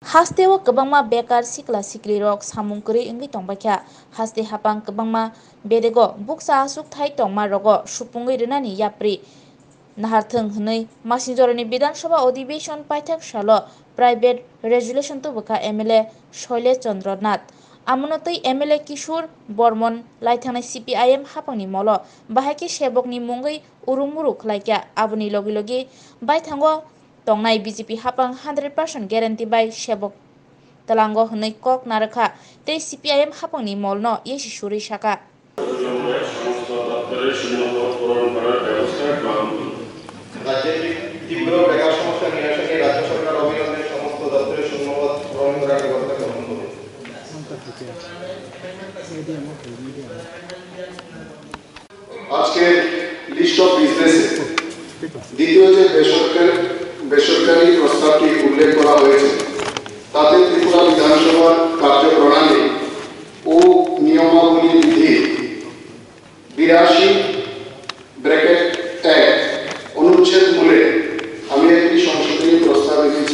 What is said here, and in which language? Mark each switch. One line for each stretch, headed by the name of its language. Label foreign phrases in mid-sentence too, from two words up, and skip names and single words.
Kok Borok: Hasteo kebangma bekar sikla sikli rok samung kuri ingwi tongbakya haste hapang kebangma bedego buksa asuk thai tongma rogo supungwi rinani yapri naharthung hnui Masingzoroni Bidhan Sabha ଅଧିবেশন পাইথাক সালো
Bangla: প্রাইভেট রেজুলেশন তো বকা এমএলএ
Kok Borok: শৈলেশ চন্দ্র নাথ আমনতৈ এমএলএ কিশোর বর্মন লাইথানাই সিপিআইএম হাপাংনি মল বাহাকি সেবকনি মুঙ্গৈ উরুমুরু খলাইকা আবনি লগে লগে বাইথাঙ্গ tongnaই বিজেপি হাপাং
English: 100% guarantee
Kok Borok: বাই সেবক তালাঙ্গ hnui kok narakha tei সিপিআইএম হাপাংনি মলনো ইয়েসি সুরি শাখা
Bangla: রাজ্যের তীব্র বেকার সমস্যা নিরসনে রাজ্য সরকার অবিলম্বে সমস্ত দপ্তরের শূন্যপদ পূরণ করার ব্যবস্থা গ্রহণ করবে। আজকে লিস্ট অফ বিজনেস দ্বিতীয় যে বেসরকারি প্রস্তাবটি উল্লেখ করা হয়েছে তাতে ত্রিপুরা বিধানসভার কার্যপ্রণালী ও নিয়মাবলী বিধি 82(1) অনুচ্ছেদ মূলে আমি একটি সংশোধনী প্রস্তাব রেখেছি।